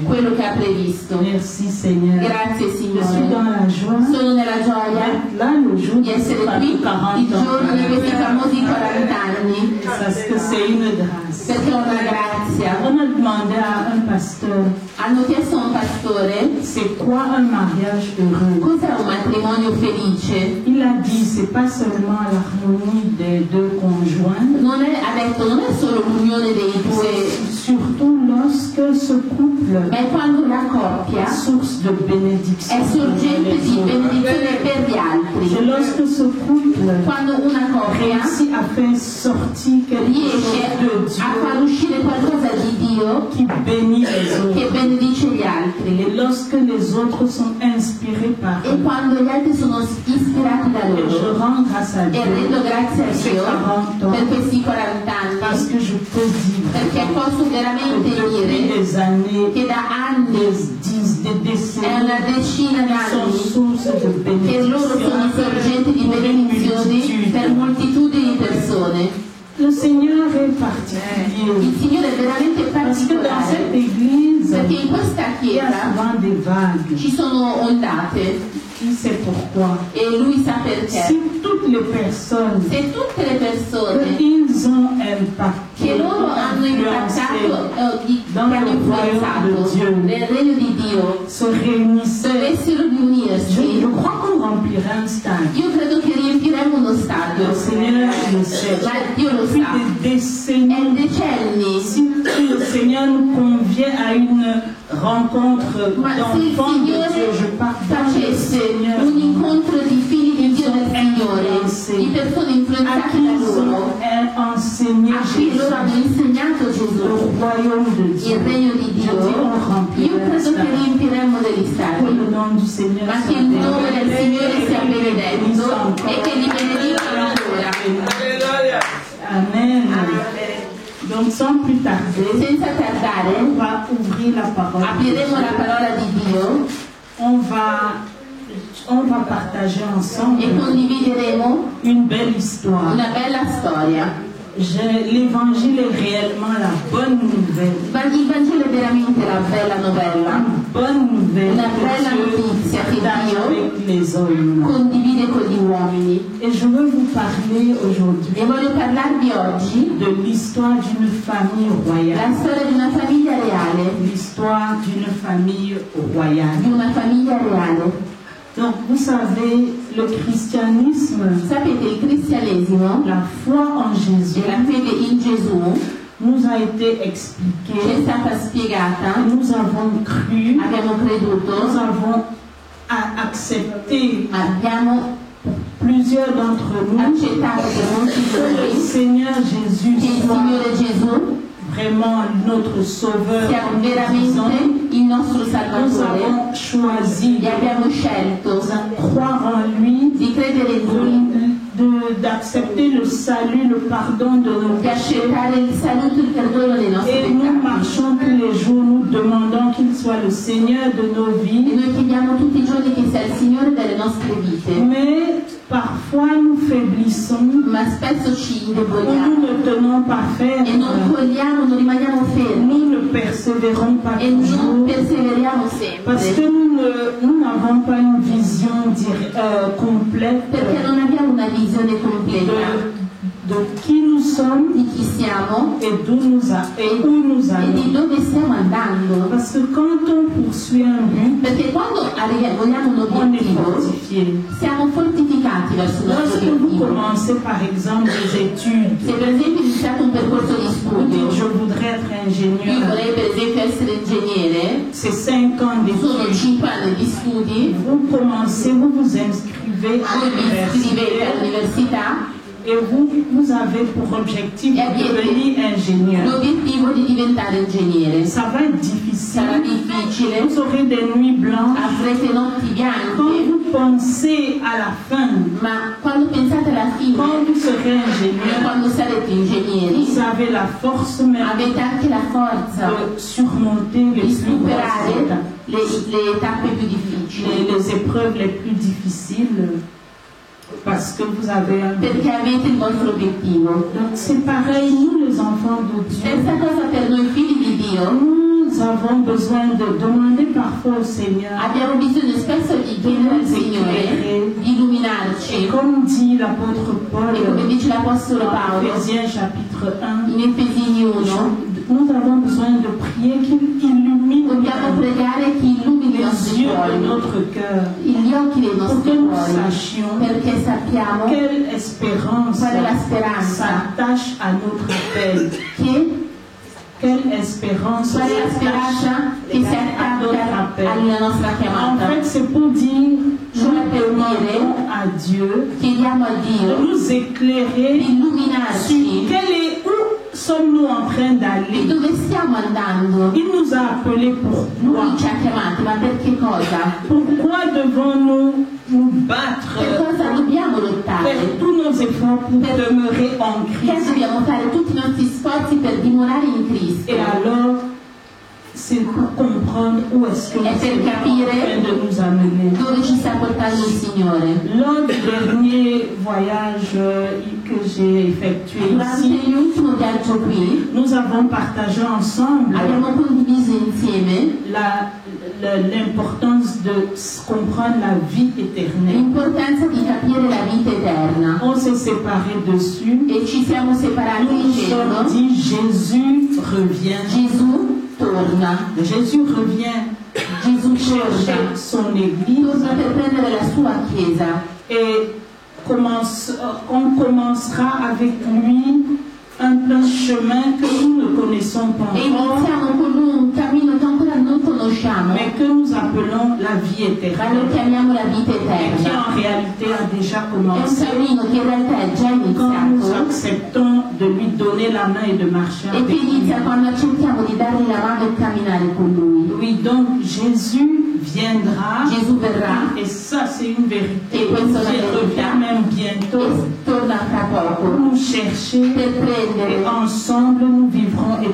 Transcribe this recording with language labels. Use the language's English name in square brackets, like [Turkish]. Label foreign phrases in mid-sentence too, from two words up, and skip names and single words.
[Italian] quello che ha previsto. [French] Merci Seigneur. [Italian] Grazie [French] Je suis [Italian] Signore. [French] dans la joie. [Italian] Sono nella gioia [French] Là, le jour [Italian] di essere qui il 40 giorno di questi [French] ans. [Italian] famosi 40 anni, [French] Parce que c'est une grâce. [Italian] perché è una grazia. [French] On a demandé à un pasteur, [Italian] Hanno chiesto a un pastore [French] c'est quoi un mariage heureux? [Italian] cos'è un matrimonio felice. [French] Il a dit, c'est pas seulement l'harmonie des deux conjoints, [Italian] Ha detto non è solo l'unione dei due, [French] c'est surtout lorsque ce couple [Italian] ma è quando la coppia [French] est source de bénédiction. [Italian] è sorgente di benedizione per gli [French] C'est [Italian] altri. [French] lorsque ce couple [Italian] Quando una coppia [French] réussit à faire sortir quelque [Italian] riesce [French] chose de [Italian] a far [French] Dieu [Italian] uscire qualcosa di Dio [French] qui bénit les [Italian] che [French] autres. [Italian] benedice gli altri. [French] Et lorsque les autres sont inspirés par [Italian] E [French] eux, [Italian] quando gli altri sono ispirati da [French] je [Italian] loro. [French] rends grâce à [Italian] E [French] Dieu [Italian] rendo grazie a Dio per questi 40 [French] parce [Italian] anni, [French] que je peux dire [Italian] perché posso [French] que [Italian] veramente [French] depuis [Italian] dire [French] des années, [Italian] che da anni, [French] des [Italian] è [French] décennies, [Italian] una decina [French] sont [Italian] d'anni, [French] source de [Italian] che loro sono sorgenti di benedizioni per moltitudini di persone. [French] Le Seigneur est particulier [Italian] Il Signore è veramente [French] parce que dans cette [Italian] particolare, [French] église, [Italian] perché in questa [French] il y a [Italian] chiesa [French] souvent des vagues. [Italian] ci sono ondate [French] Qui sait pourquoi? [Italian] e lui sa perché. [French] Si toutes les personnes [Italian] Se tutte le persone [French] qu'ils ont impacté, [Italian] che loro hanno impattato, che hanno influenzato nel regno di Dio, [French] se réunissaient, [Italian] dovessero riunirsi, [French] je crois qu'on remplirait un stade. [Italian] io credo che riempiremo uno stadio. [French] Le Seigneur le sait. [Italian] Ma Dio lo [French] Depuis [Italian] sa. [French] des décennies, [Italian] È decenni. [French] si le Seigneur nous convient à une rencontre [Italian] Ma se il [French] d'enfants de [Italian] Signore [French] Dieu, je parle dans le [Italian] facesse [French] Seigneur, [Italian] un incontro di figli di Dio del Signore, di persone [French] à [Italian] influenzate [French] qui [Italian] da [French] ils [Italian] loro, [French] ont enseigné [Italian] a cui loro hanno [French] Jésus, [Italian] insegnato [French] le [Italian] Gesù, [French] royaume de [Italian] il [French] Dieu. [Italian] regno di Dio, io credo che riempiremo degli [French] Que [Italian] stadi. [French] le nom du Seigneur [Italian] Ma che [French] soit [Italian] il nome del [French] béni. [Italian] Signore sia benedetto e che li benedica ancora. [French] Amen. [Italian] Amen. [French] Donc sans plus tarder, [Italian] senza tardare, [French] on va ouvrir la parole. [Italian] apriremo la parola di Dio [French] On va partager ensemble [Italian] e condivideremo [French] une belle histoire. [Italian] una bella storia. [French] L'évangile est réellement la bonne nouvelle. [Italian] Il Vangelo è veramente la bella novella, [French] Une bonne nouvelle [Italian] una [French] que [Italian] bella [French] Dieu [Italian] notizia che [French] partage [Italian] Dio [French] avec les hommes. [Italian] condivide con gli uomini. [French] Et je veux vous parler aujourd'hui [Italian] E voglio parlarvi oggi [French] de l'histoire d'une famille [Italian] la [French] royale. [Italian] storia di una famiglia reale, [French] L'histoire d'une famille royale. [Italian] di una famiglia reale. [French] Donc, vous savez, le christianisme, [Italian] Sapete, il cristianesimo [French] la foi en Jésus, [Italian] e la fede in Gesù [French] nous a été [Italian] ci è [French] expliquée. [Italian] stata spiegata, [French] Nous avons cru, [Italian] abbiamo [French] nous [Italian] creduto, [French] avons accepté, [Italian] abbiamo [French] plusieurs d'entre nous, [Italian] accettato per molti [French] que le [Italian] giorni [French] Seigneur [Italian] che [French] Jésus [Italian] il [French] soit [Italian] Signore Gesù [French] vraiment notre sauveur. [Italian] sia veramente il nostro [French] Nous [Italian] Salvatore [French] avons choisi [Italian] e abbiamo scelto [French] de croire en lui, [Italian] di credere in Lui, [French] d'accepter le salut, le pardon de nos [Italian] di [French] péchés. [Italian] accettare il saluto e il perdono dei nostri [French] Et nous [Italian] peccati. [French] marchons tous les jours, nous demandons qu'il soit le Seigneur de nos [Italian] E [French] vies. [Italian] noi chiediamo tutti i giorni che sia il Signore delle nostre vite, [French] Mais parfois nous faiblissons, [Italian] ma spesso ci [French] ou [Italian] indeboliamo [French] nous ne tenons pas ferme, [Italian] e non cogliamo, non rimaniamo fermi [French] nous ne persévérons pas [Italian] e non [French] toujours. [Italian] perseveriamo [French] Parce que [Italian] sempre, [French] nous n'avons pas une vision complète [Italian] perché non abbiamo una visione completa [French] de qui nous sommes [Italian] di chi siamo [French] et où nous [Italian] e [French] allons. [Italian] di dove stiamo andando. [French] Parce que quand on poursuit un but, [Italian] Perché quando vogliamo un [French] on est [Italian] obiettivo, [French] fortifié. [Italian] siamo fortificati verso il nostro [French] Lorsque vous [Italian] obiettivo. [French] commencez par exemple des études, [Italian] Se per esempio iniziate un percorso di [French] vous dites je [Italian] studio, [French] voudrais être [Italian] io [French] ingénieur, [Italian] vorrei per esempio essere ingegnere, [French] c'est 5 ans [Italian] sono [French] d'études. [Italian] 5 anni di studi, [French] Vous commencez, vous vous inscrivez à [Italian] voi vi iscrivete [French] l'université [Italian] all'università [French] et vous avez pour objectif de devenir ingénieur. [Italian] l'obiettivo di diventare ingegnere. [French] Ça va être difficile. [Italian] Sarà difficile, [French] Vous aurez des nuits blanches. [Italian] avrete notti [French] Quand [Italian] bianche, [French] vous pensez à la fin, [Italian] ma quando pensate alla fine, [French] quand vous serez ingénieur, [Italian] quando sarete ingegneri, [French] vous avez la force même [Italian] avete anche la forza [French] de surmonter les [Italian] di [French] plus grosses [Italian] superare [French] étapes, [Italian] le tappe più difficili, [French] les épreuves les plus difficiles, parce que vous avez un but. [Italian] perché avete il vostro obiettivo. [French] Donc c'est pareil, nous les enfants de Dieu, [Italian] Stessa cosa per noi figli di Dio, [French] nous avons besoin de demander parfois au Seigneur. [Italian] abbiamo bisogno spesso di chiedere al Signore di illuminarci, [French] Comme dit l'apôtre Paul [Italian] e come dice l'Apostolo [French] dans [Italian] Paolo [French] Ephésiens chapitre 1, [Italian] in Efesini 1, [French] nous avons besoin de prier qu'il illumine [Italian] dobbiamo pregare che illumini i nostri [French] les yeux de [Italian] cuori, [French] notre cœur [Italian] gli occhi dei [French] pour [Italian] nostri [French] que nous [Italian] cuori, [French] sachions [Italian] perché sappiamo [French] quelle espérance [Italian] qual è la speranza, [French] s'attache à notre appel. Quelle espérance [Italian] qual è la speranza che si [French] à notre [Italian] attacca [French] appel. [Italian] alla nostra [French] En [Italian] chiamata. [French] fait, c'est pour dire, [Italian] Cioè [French] nous [Italian] per [French] demandons [Italian] dire, [French] à Dieu [Italian] chiediamo a [French] de [Italian] Dio [French] nous éclairer [Italian] di [French] sur [Italian] illuminarci [French] où sommes-nous en train [Italian] e [French] d'aller. [Italian] dove stiamo andando. [French] Il nous a appelés pourquoi? [Italian] Lui ci ha chiamati, ma perché cosa? [French] Pourquoi devons-nous nous battre, [Italian] Per cosa dobbiamo lottare? [French] faire tous nos efforts pour demeurer en [Italian] Perché [French] Christ? [Italian] dobbiamo fare tutti i nostri sforzi per dimorare in Cristo? [French] Et alors, c'est pour comprendre où est-ce que nous [Italian] E per [French] sommes en [Italian] capire [French] train de nous amener. [Italian] dove ci sta portando il Signore. [French] Lors du dernier voyage que j'ai effectué [Italian] Durante [French] ici, [Italian] l'ultimo viaggio qui [French] nous avons partagé ensemble [Italian] abbiamo condiviso insieme [French] l'importance de comprendre la vie éternelle. [Italian] l'importanza di capire la vita eterna [French] On s'est séparés dessus. [Italian] e ci siamo separati [French] Nous nous sommes [Italian] dicendo [French] dit Jésus revient. [Italian] Gesù torna, [French] Jésus revient [Italian] Gesù [French] chercher [Italian] torna, [French] son église [Italian] torna per prendere la sua chiesa [French] et on commencera avec lui un chemin que nous ne connaissons pas [Italian] e [French] encore, [Italian] iniziamo con lui un cammino che ancora non conosciamo, [French] mais que nous appelons la vie [Italian] ma lo [French] éternelle, [Italian] chiamiamo la vita [French] qui [Italian] eterna. [French] en réalité a déjà [Italian] È un [French] commencé [Italian] cammino che in realtà è già [French] quand nous [Italian] iniziato [French] acceptons de lui donner la main et de marcher [Italian] e [French] avec [Italian] che [French] lui. [Italian] inizia quando accettiamo di dargli la mano e camminare con lui. [French] Oui, donc Jésus viendra. [Italian] Gesù verrà. [French] Et ça, c'est une vérité. [Italian] E questo è una [French] Il [Italian] verità. [French] revient même bientôt [Italian] Torna tra [French] pour [Italian] poco. [French] nous chercher. [Italian] Per [French] Et [Italian] prendere. [French] ensemble, nous vivrons [Italian] Per